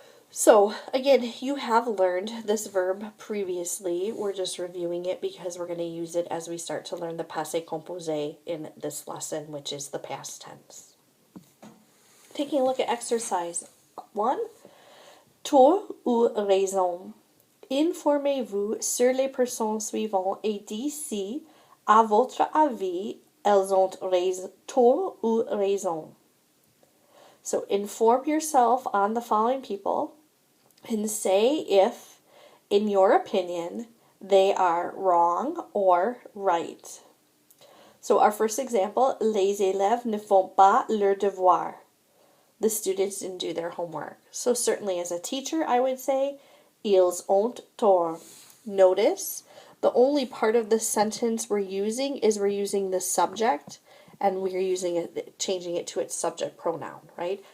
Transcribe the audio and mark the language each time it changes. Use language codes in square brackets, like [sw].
[en] So, again, you have learned this verb previously. We're just reviewing it because we're going to use it as we start to learn the passé composé in this lesson, which is the past tense. Taking a look at exercise 1. [fr] Tort ou raison. Informez-vous sur les personnes suivantes et dites si, à votre avis, elles ont tort ou raison. [en] So inform yourself on the following people and say if, in your opinion, they are wrong or right. [fr] So our first example, les élèves ne font pas leurs devoirs. [en] The students didn't do their homework. So certainly as a teacher, I would say, ils ont tort. Notice, the only part of the sentence we're using is we're using the subject, and we're using it, changing it to its subject pronoun, right?